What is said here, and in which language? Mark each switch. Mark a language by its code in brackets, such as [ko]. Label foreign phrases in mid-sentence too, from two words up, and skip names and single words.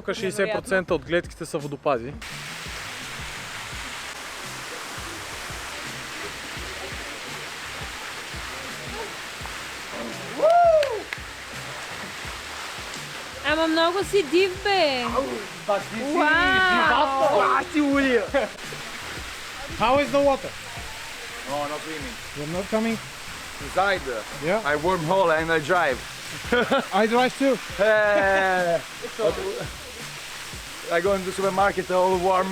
[bg] супер невероятно. 60% от гледките са водопади. Ама много си див, бе! [en] But this is [bg] Вау! [en] How is the water? No, not swimming. You're not coming? Inside, Yeah. I wormhole and I drive. I drive too. I go in the supermarket all warm.